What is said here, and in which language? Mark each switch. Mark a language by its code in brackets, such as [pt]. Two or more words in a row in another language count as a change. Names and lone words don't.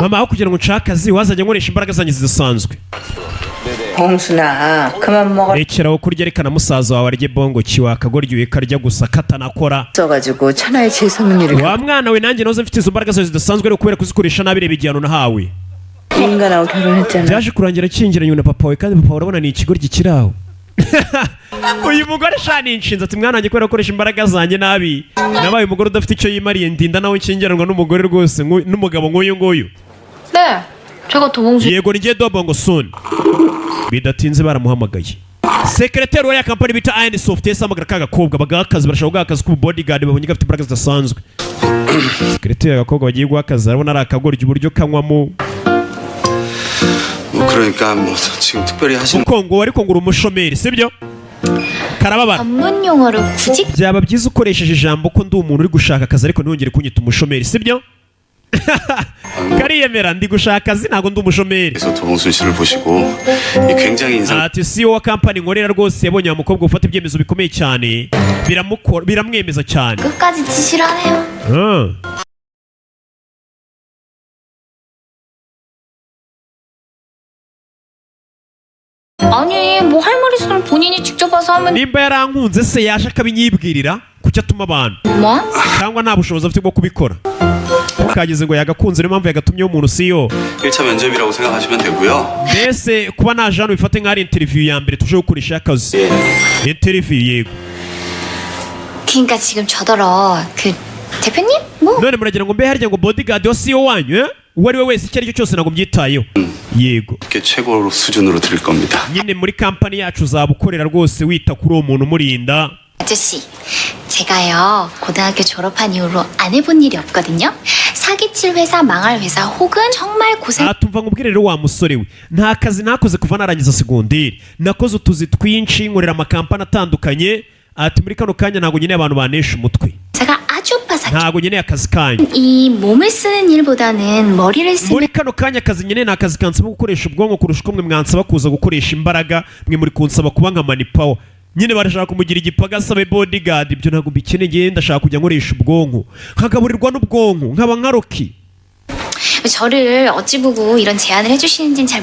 [rw] mama aho kugira ngo nshake akazi wazajya nkoresha imbaraga zanjye zidasanzwe [ko] 봉순아 그만 먹어 [rw] rekeraho kurya reka na musaza wawe arye bongo kiwakagoryoye karya gusa katanakora [ko] 써가지고 천하의 재수없는 일을 [rw] wa mwana we nanjye noze mfite izo mbaraga zawe zidasanzwe rero kubera kuzikoresha nabi reba igihano nahawe [ko] 인간하고 결혼했잖아 [rw] byaje kurangira akingiranye na papa we kandi papa urabona ni ikigoryi kiri aho uyu mugore shani inshinze ati mwana wanjye kubera gukoresha imbaraga zanjye nabi nabaye umugore udafite icyo yimariye ndinda nawe nkingiranwa n'umugore rwose n'umugabo nk'uyu nguyu [ko] 네 제가 도봉수 [rw] yego ni dobongo soon bidatinze baramuhamagaye sekreteri wa ya kampani bita Iron Soft yasamagara kagakobwa bagaha akazi barashaka guha akazi k'ububodyguard babonye gafite imbaraga zidasanzwe sekreteri agakobwa bagiye guha akazi arabona ari akagoryi uburyo kanywamo [ko] 그러니까 뭐 지금 특별히 하시는 [rw] kuko ngo ariko ngo uri umushomeri sibyo karababara [ko] 전문 용어를 굳이 [rw] byaba byiza ukoresheje ijambo ko ndi umuntu uri gushaka akazi ariko ntiyongere kunyita umushomeri sibyo kariyemera ndi gushaka akazi ntabwo ndi umushomeri [ko] 그래서 도봉순 씨를 보시고 이 굉장히 인상 [rw] ati CEO wa kampani nkorera rwose yabonye wa mukobwa ufata ibyemezo bikomeye cyane biramwemeza cyane [ko] 끝까지 지시를 하네요. 아니 뭐 할 말 있으면 본인이 직접 와서 하면 [rw] nimba yarankunze se yaje akabinyibwirira kuki atuma abantu [ko] 뭐? [rw] cyangwa nta bushobozi afite bwo kubikora ukageze ngo yagakunze niyo mpamvu yagatumyeho umuntu CEO [ko] 1차 면접이라고 생각하시면 되고요. [rw] mbese kuba naje hano bifate nk'ari interview ya mbere tuje gukoresha akazi interview yego [ko] 그러니까 지금 저더러 그 대표님? 뭐? [rw] none muragira ngo mbe harya ngo bodyguard wa CEO wanyu uwo ari we wese icyo ari cyo cyose ntabwo mbyitayeho yego [ko] 이렇게 최고 수준으로 드릴 겁니다. [rw] nyine muri kampani yacu uzaba ukorera rwose wita kuri uwo muntu umurinda [ko] 아저씨, 제가요 고등학교 졸업한 이후로 안 해본 일이 없거든요. 사기칠 회사, 망할 회사, 혹은 정말 고생. [rw] tumva nkubwire rero wa musore we nta kazi nakoze kuva narangiza segonderi nakoze utuzi twinshi nkorera amakampani atandukanye ati muri kano kanya ntabwo nkeneye abantu banesha umutwe [ko] 제가 아주 빠삭. [rw] ntabwo nkeneye akazi kanyu [ko] 이 몸을 쓰는 일보다는 머리를 쓰는. [rw] muri kano kanya akazi nkeneye ni akazi kansaba gukoresha ubwonko kurusha uko mwe mwansaba kuza gukoresha imbaraga mwe muri kunsaba kuba nka manipawa nyine barashaka kumugira igipagasa abe bodyguard ibyo ntabwo mbikeneye ndashaka kujya nkoresha ubwonko nkagaburirwa n'ubwonko nkaba nka Rocky [ko] 저를 어찌 보고 이런 제안을 해주시는지는 잘